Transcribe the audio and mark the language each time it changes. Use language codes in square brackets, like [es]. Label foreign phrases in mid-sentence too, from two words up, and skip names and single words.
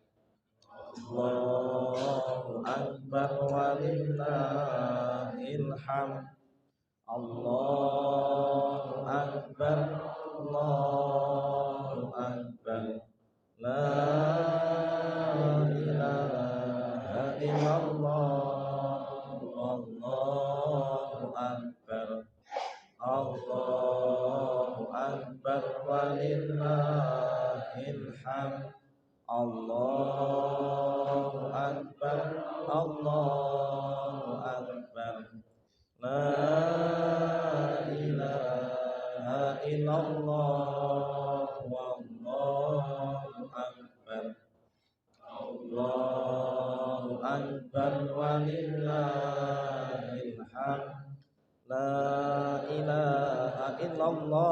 [ar] الله أكبر ولله الحمد الله أكبر الله أكبر لا إله إلا الله الله أكبر الله أكبر ولله الحمد الله أكبر الله أكبر لا إله إلا الله والله أكبر الله أكبر ولله الحمد لا إله إلا الله